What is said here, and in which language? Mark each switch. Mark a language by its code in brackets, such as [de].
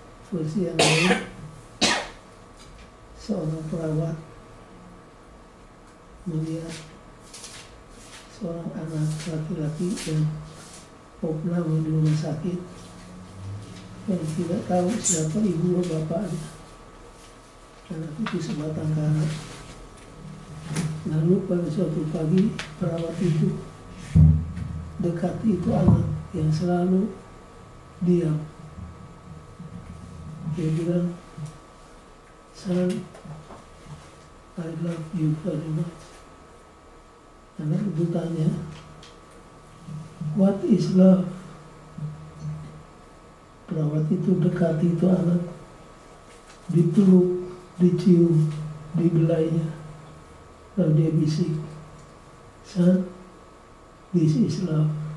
[id] Versi yang lain, seorang perawat melihat seorang anak laki-laki yang opname di rumah sakit yang tidak tahu siapa ibu atau bapaknya. Anak itu sebatang kara. Lalu pada suatu pagi perawat itu dekati itu anak yang selalu diam. Dia bilang, [en] "Son, I love you very much." [id] Anak itu tanya, [en] "What is love?" [id] Perawat itu dekati itu anak, dipeluk, dicium, dibelainya. Lalu dia bisik, [en] "Son, this is love."